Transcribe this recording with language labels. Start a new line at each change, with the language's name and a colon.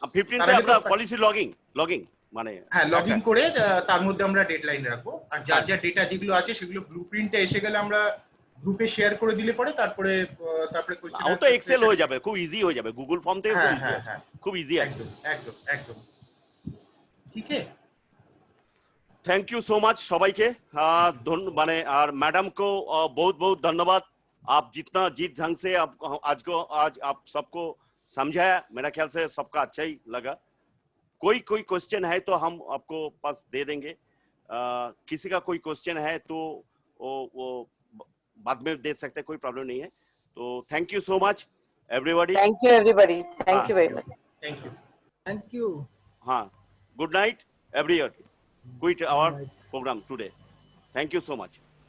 Bangla: 15 তে আমরা policy logging মানে হ্যাঁ লগইন করে তার মধ্যে আমরা ডেডলাইন রাখবো। আর যা যা ডেটা যেগুলো আছে সেগুলো ব্লুপ্রিন্টে এসে গেলে আমরা গ্রুপে শেয়ার করে দিলে পরে তারপরে কোশ্চেন ও তো এক্সেল হয়ে যাবে, খুব ইজি হয়ে যাবে, গুগল ফর্ম থেকে খুব ইজি আছে। একদম একদম ঠিক আছে।
English: thank you so much
Hindi: सबाइके माने और मैडम को बहुत बहुत धन्यवाद। आप जितना जीत ढंग से आज आप सबको समझाया, मेरा ख्याल से सबका अच्छा ही लगा। कोई क्वेश्चन है तो हम आपको पास दे देंगे, किसी का कोई क्वेश्चन है तो वो बाद में दे सकते हैं, कोई प्रॉब्लम नहीं है।
English: तो thank you so much everybody. Thank you everybody, thank you very much. Thank you. हाँ, good night everybody. Quit our program today. Thank you so much.